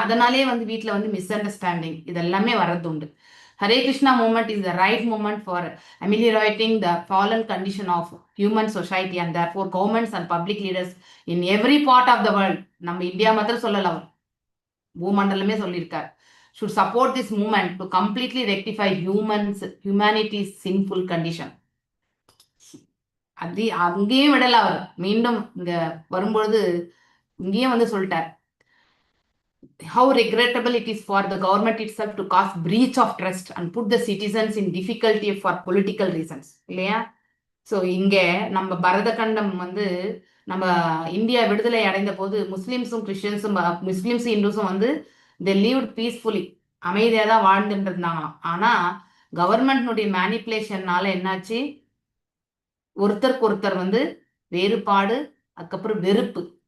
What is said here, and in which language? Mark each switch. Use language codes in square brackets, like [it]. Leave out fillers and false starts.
[ta] அதனாலே வந்து வீட்டில் வந்து மிஸ் அண்டர்ஸ்டாண்டிங் இதெல்லாமே வர்றது உண்டு. [en] Hare Krishna movement is the right movement for ameliorating the fallen condition of human society and therefore governments and public leaders in every part of the world. [ta] நம்ம India மாத்திரம் சொல்லலாம், பூமண்டலமே சொல்லியிருக்கார். [en] should support this movement to completely rectify humanity's sinful condition. [ta] அது அங்கேயும் விடல அவர். மீண்டும் இங்க வரும்பொழுது இங்கேயும் வந்து சொல்லிட்டார், [en] how regrettable it is for the government itself to cause breach of trust and put the citizens in difficulty for political reasons [ta] இல்லையா? ஸோ இங்க நம்ம பரத கண்டம் வந்து நம்ம இந்தியா விடுதலை அடைந்த போது முஸ்லிம்ஸும் கிறிஸ்டியன்ஸும் முஸ்லிம்ஸும் இந்துஸும் வந்து [en] they lived peacefully, [ta] அமைதியாக தான் வாழ்ந்துட்டு இருந்தாங்களாம். ஆனா கவர்மெண்ட்னுடைய மேனிப்புலேஷன்னால என்னாச்சு, ஒருத்தருக்கு ஒருத்தர் வந்து வேறுபாடு, அதுக்கப்புறம் வெறுப்பு.